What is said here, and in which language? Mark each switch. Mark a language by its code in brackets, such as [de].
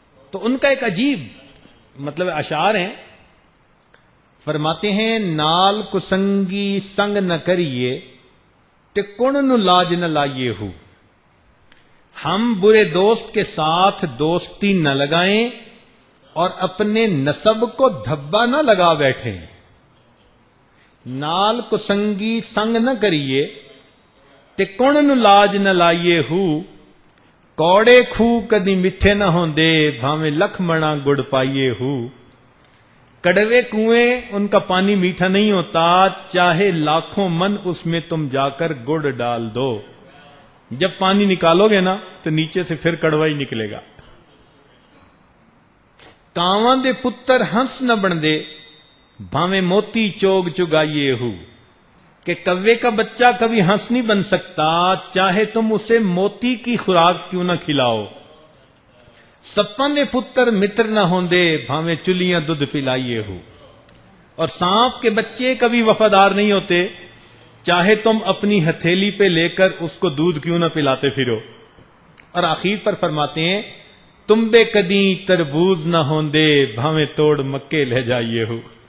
[ur] تو ان کا ایک عجیب مطلب اشعار ہیں. فرماتے ہیں [pa] نال کسنگی سنگ نہ کریے تے کن نو لاج نہ لائیے ہو. [ur] ہم برے دوست کے ساتھ دوستی نہ لگائیں اور اپنے نسب کو دھبا نہ لگا بیٹھیں. [pa] نال کسنگی سنگ نہ کریے تے کن نو لاج نہ لائیے ہو. کوڑے کھو کدی میٹھے نہ ہوندے بھاویں لکھ منا گڑ پائیے ہو. [ur] کڑوے کنویں ان کا پانی میٹھا نہیں ہوتا، چاہے لاکھوں من اس میں تم جا کر گڑ ڈال دو، جب پانی نکالو گے نا تو نیچے سے پھر کڑوا ہی نکلے گا. [pa] کاواں دے پتر ہنس نہ بن دے بھاویں موتی چوگ چگائیے ہو. [ur] کہ کوے کا بچہ کبھی ہنس نہیں بن سکتا، چاہے تم اسے موتی کی خوراک کیوں نہ کھلاؤ. [pa] سپاں دے پتر متر نہ ہوندے بھاویں چلیاں دودھ پلائیے ہو. [ur] اور سانپ کے بچے کبھی وفادار نہیں ہوتے، چاہے تم اپنی ہتھیلی پہ لے کر اس کو دودھ کیوں نہ پلاتے پھرو. اور آخر پر فرماتے ہیں [pa] تم بے کدی تربوز نہ ہوندے بھاویں توڑ مکے لے جائیے ہو.